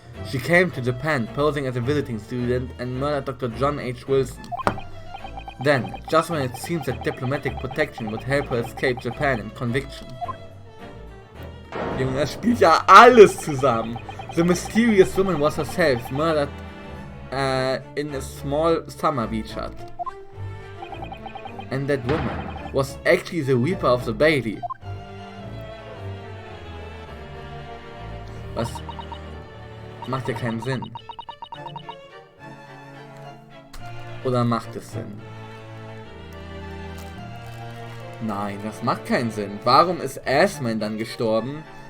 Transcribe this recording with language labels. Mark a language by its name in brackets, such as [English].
[English] She came to Japan posing as a visiting student and murdered Dr. John H. Wilson. Then, just when it seems that diplomatic protection would help her escape Japan and conviction. [German] Junge, das spielt ja alles zusammen. [English] The mysterious woman was herself murdered in a small summer beach hut. And that woman was actually the Reaper of the Bailey. [German] Was macht ja keinen Sinn. Oder macht es Sinn? Nein, das macht keinen Sinn. Warum ist Assman dann gestorben?